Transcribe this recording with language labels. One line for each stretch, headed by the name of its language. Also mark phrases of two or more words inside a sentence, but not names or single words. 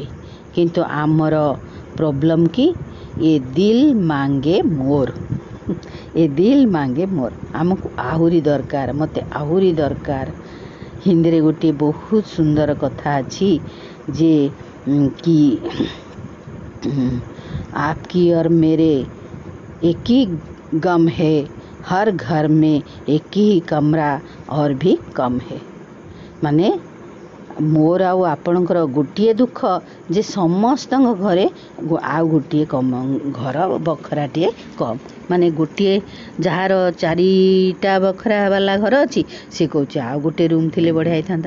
Odia: କିନ୍ତୁ ଆମର ପ୍ରୋବ୍ଲେମ୍ କି,
Hindi: ये दिल माँगे मोर। ये दिल माँगे मोर।
Odia: ଆମକୁ ଆହୁରି ଦରକାର, ମୋତେ ଆହୁରି ଦରକାର। ହିନ୍ଦୀରେ ଗୋଟିଏ ବହୁତ ସୁନ୍ଦର କଥା ଅଛି ଯେ କି
Hindi: आपकी और मेरे एक ही गम है, हर घर में एक ही कमरा और भी कम है।
Odia: ମାନେ ମୋର ଆଉ ଆପଣଙ୍କର ଗୋଟିଏ ଦୁଃଖ ଯେ ସମସ୍ତଙ୍କ ଘରେ ଆଉ ଗୋଟିଏ ଘର ବଖରାଟିଏ କମ୍। ମାନେ ଗୋଟିଏ ଯାହାର 4ଟା ବଖରା ବାଲା ଘର ଅଛି, ସେ କହୁଛି ଆଉ ଗୋଟିଏ ରୁମ୍ ଥିଲେ ବଢ଼ିଆ ହେଇଥାନ୍ତା।